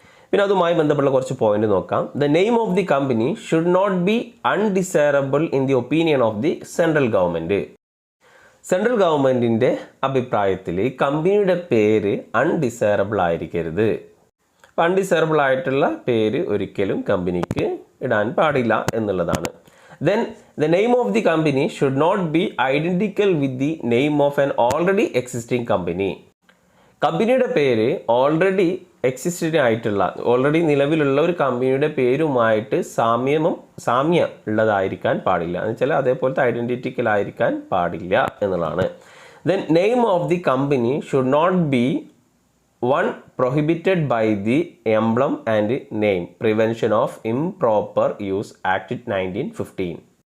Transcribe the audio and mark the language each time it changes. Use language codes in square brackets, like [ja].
[ml] പിന്നെ അതുമായി ബന്ധപ്പെട്ട കുറച്ച് പോയിന്റ് നോക്കാം. [en] The name of the company should not be undesirable in the opinion of the central government. [ml] Central ഗവൺമെൻറ്റിൻ്റെ അഭിപ്രായത്തിൽ കമ്പനിയുടെ പേര് അൺഡിസൈറബിൾ ആയിരിക്കരുത്. അൺഡിസൈറബിൾ ആയിട്ടുള്ള പേര് ഒരിക്കലും കമ്പനിക്ക് ഇടാൻ പാടില്ല എന്നുള്ളതാണ്. [en] Then the name of the company should not be identical with the name of an already existing company. [ml] കമ്പനിയുടെ പേര് ഓൾറെഡി എക്സിസ്റ്റിംഗ് ആയിട്ടുള്ള ഓൾറെഡി നിലവിലുള്ള ഒരു കമ്പനിയുടെ പേരുമായിട്ട് സാമ്യം ഉള്ളതായിരിക്കാൻ പാടില്ല എന്ന് വെച്ചാൽ അതേപോലത്തെ ഐഡൻറ്റിറ്റിക്കൽ ആയിരിക്കാൻ പാടില്ല എന്നുള്ളതാണ്. [en] Then name of the company should not be one prohibited by the emblem and name prevention of improper use act 1915.